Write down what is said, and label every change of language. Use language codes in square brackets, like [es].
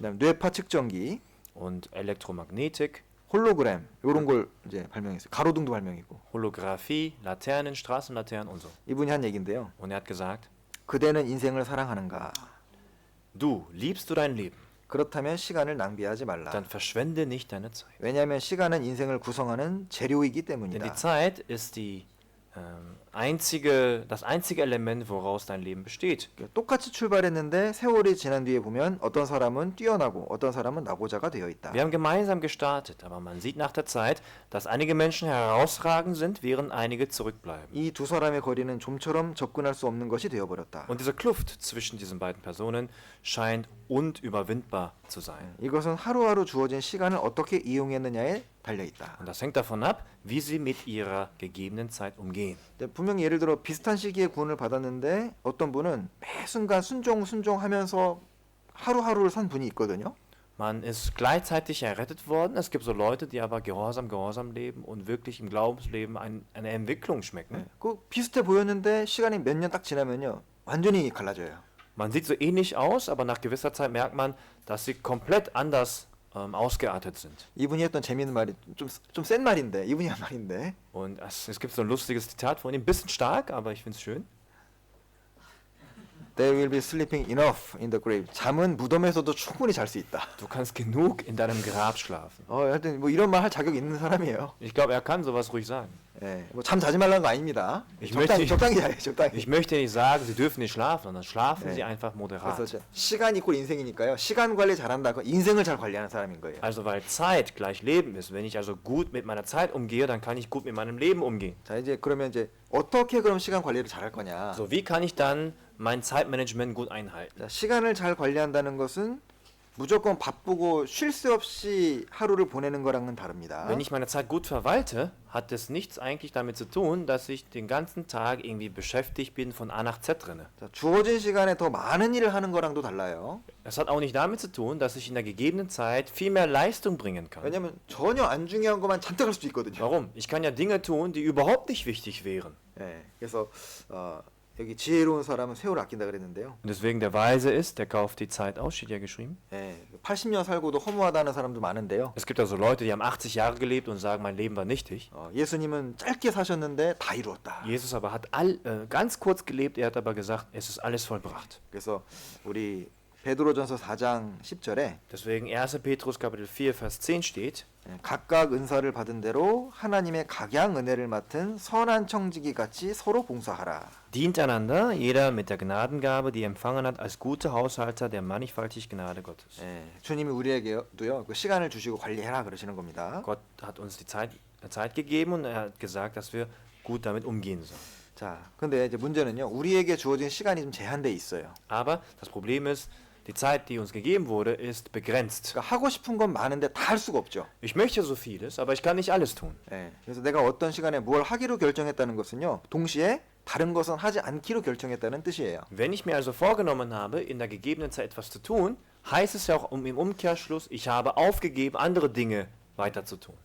[ko] 그다음에 뇌파 측정기, [de] Und Elektromagnetik, [ko] 홀로그램 이런 걸 이제 발명했어요. 가로등도 발명이고. [de] Holographie, Laternen, Straßenlaternen und so. [ko] 이분이 한 얘긴데요. [de] Und er hat gesagt, [ko] 그대는 인생을 사랑하는가? [de] du, liebst du dein Leben, [ko] 그렇다면 시간을 낭비하지 말라. [de] dann verschwende nicht deine Zeit. [ko] 왜냐하면 시간은 인생을 구성하는 재료이기 [de] Denn die [ko] 때문이다. [de] Zeit ist das einzige Element, woraus dein Leben besteht. [ko] 똑같이 출발했는데 세월이 지난 뒤에 보면 어떤 사람은 뛰어나고 어떤 사람은 나고자가 되어 있다. [de] Wir haben gemeinsam gestartet, aber man sieht nach der Zeit, dass einige Menschen herausragend sind, während einige zurückbleiben. [ko] 이 두 사람의 거리는 좀처럼 접근할 수 없는 것이 되어버렸다. [de] Und diese Kluft zwischen diesen beiden Personen scheint unüberwindbar zu sein. [ko] 이것은 하루하루 주어진 시간을 어떻게 이용했느냐에 달려 있다. [de] Und das hängt davon ab, wie sie mit ihrer gegebenen Zeit umgehen. [ko] 분명히 예를 들어 비슷한 시기에 구원을 받았는데 어떤 분은 매 순간 순종하면서 하루하루를 산 분이 있거든요. [de] Man ist gleichzeitig errettet worden. Es gibt so Leute, die aber gehorsam leben und wirklich im Glaubensleben eine Entwicklung schmecken. [ko] 그 비슷해 보였는데 시간이 몇 년 딱 지나면요 완전히 갈라져요. [de] Man sieht so ähnlich aus, aber nach gewisser Zeit merkt man, dass sie komplett anders ausgeartet sind. [ko] 이분이 했던 재미있는 말이 좀 센 말인데 이분이 한 말인데 [de] Und es gibt so ein lustiges Zitat von ihm, ein bisschen stark, aber ich finde es schön. [en] They will be sleeping enough in the grave. [ko] 잠은 무덤에서도 충분히 잘 수 있다. [de] Du kannst genug in deinem Grab schlafen. [ko] 하여튼 뭐 이런 말 할 자격 있는 사람이에요. [de] Ich glaube, er kann sowas ruhig sagen. [ko] 예, 뭐잠 자지 말라는 거 아닙니다. [de] Ich [ko] 적당히 자요, 적당히. [de] Ich möchte nicht sagen, sie dürfen nicht schlafen, sondern schlafen Nee. sie einfach moderat. [ko] 그래서 시간 이꼴 인생이니까요. 시간 관리 잘한다. 그 인생을 잘 관리하는 사람인 거예요. [de] Also weil Zeit gleich Leben ist. Wenn ich also gut mit meiner Zeit umgehe, dann kann ich gut mit meinem Leben umgehen. [ko] 자 이제 그러면 이제 어떻게 그럼 시간 관리를 잘할 거냐? [de] So, wie kann ich dann mein Zeitmanagement gut einhalten? [ko] 자, 시간을 잘 관리한다는 것은 무조건 바쁘고 쉴 새 없이 하루를 보내는 거랑은 다릅니다. [de] Wenn ich meine Zeit gut verwalte, hat es nichts eigentlich damit zu tun, dass ich den ganzen Tag irgendwie beschäftigt bin von A nach Z drinne. [ko] 자, 주어진 시간에 더 많은 일을 하는 거랑도 달라요. [de] Es hat auch nicht damit zu tun, dass ich in der gegebenen Zeit viel mehr Leistung bringen kann. [ko] 왜냐면 전혀 안 중요한 것만 잔뜩 할 수도 있거든요. [de] Warum? Ich kann ja Dinge tun, die überhaupt nicht wichtig wären. [ko] 예, 그래서 여기 지혜로운 사람은 세월을 아낀다 그랬는데요. [de] Und deswegen der Weise ist, der kauft die Zeit aus, steht ja geschrieben. [ko] 예, 80년 살고도 허무하다는 사람도 많은데요. [de] Es gibt also Leute, die haben 80 Jahre gelebt und sagen, mein Leben war nichtig. [ko] 예수님은 짧게 사셨는데 다 이루었다. [de] Jesus aber hat ganz kurz gelebt, er hat aber gesagt, es ist alles vollbracht. [ko] 그래서 우리 베드로전서 4장 10절에 [de] Deswegen 1. Petrus Kapitel 4, Vers 10 steht, [ko] 각각 은사를 받은 대로 하나님의 각양 은혜를 맡은 선한 청지기 같이 서로 봉사하라. [de] dient einander, jeder mit der Gnadengabe, die er empfangen hat, als gute Haushalter der mannigfaltig Gnade Gottes. [ko] 예, 주님이 우리에게도요 그 시간을 주시고 관리해라 그러시는 겁니다. [de] Gott hat uns die Zeit gegeben und er hat gesagt, dass wir gut damit umgehen sollen. [ko] 자, 근데 이제 문제는요 우리에게 주어진 시간이 좀 제한돼 있어요. [de] Aber das Problem ist, die Zeit, die uns gegeben wurde, ist begrenzt. [ko] 그러니까 하고 싶은 건 많은데 다 할 수가 없죠. [de] Ich möchte so vieles, aber ich kann nicht alles tun. [ko] 예, 그래서 내가 어떤 시간에 뭘 하기로 결정했다는 것은요 동시에 다른 것은 하지 않기로 결정했다는 뜻이에요. [de] Wenn ich mir also vorgenommen habe, in der gegebenen Zeit etwas zu tun, heißt es ja auch im Umkehrschluss, ich habe aufgegeben, andere Dinge weiter zu tun.